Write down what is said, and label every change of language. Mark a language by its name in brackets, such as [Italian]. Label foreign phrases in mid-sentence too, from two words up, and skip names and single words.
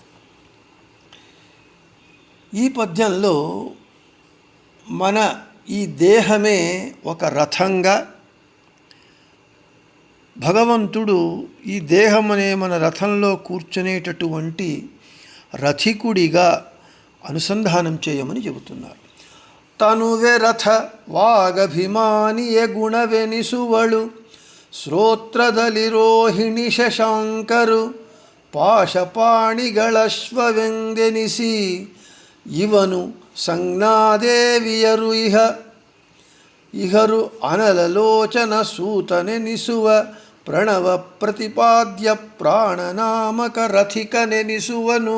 [Telugu] ఈ పద్యంలో మన ఈ దేహమే ఒక రథంగా, భగవంతుడు ఈ దేహం అనే మన రథంలో కూర్చునేటటువంటి రథికుడిగా అనుసంధానం చేయమని చెబుతున్నారు. [Kannada] ತನುವೇ ರಥ ವಾಗಭಿಮಾನಿಯೇ ಗುಣವೆನಿಸುವಳು ಶ್ರೋತ್ರದಲ್ಲಿ ರೋಹಿಣಿ ಶಶಾಂಕರು ಪಾಶಪಾಣಿಗಳಶ್ವವೆಂದೆನಿಸಿ ಇವನು ಸಂಜ್ಞಾದೇವಿಯರು ಇಹರು ಅನಲಲೋಚನ ಸೂತನೆನಿಸುವ ಪ್ರಣವ ಪ್ರತಿಪಾದ್ಯ ಪ್ರಾಣನಾಮಕ ರಥಿಕನೆನಿಸುವನು.